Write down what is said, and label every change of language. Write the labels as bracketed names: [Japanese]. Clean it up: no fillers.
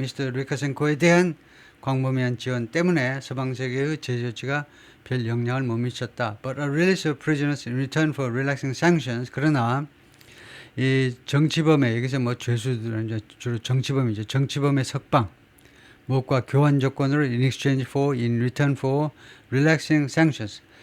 [Korean] 루카셴코에 대한 광범위한 지원 때문에 서방세계의 제재 조치가 별 영향을 못 미쳤다. [English] But a release of prisoners in return for relaxing sanctions. [Korean] 그러나 이 정치범의 여기서 뭐 죄수들은 주로 정치범이죠. 정치범의 석방. 무엇과 교환 조건으로 [English] in exchange for, in return for relaxing sanctions.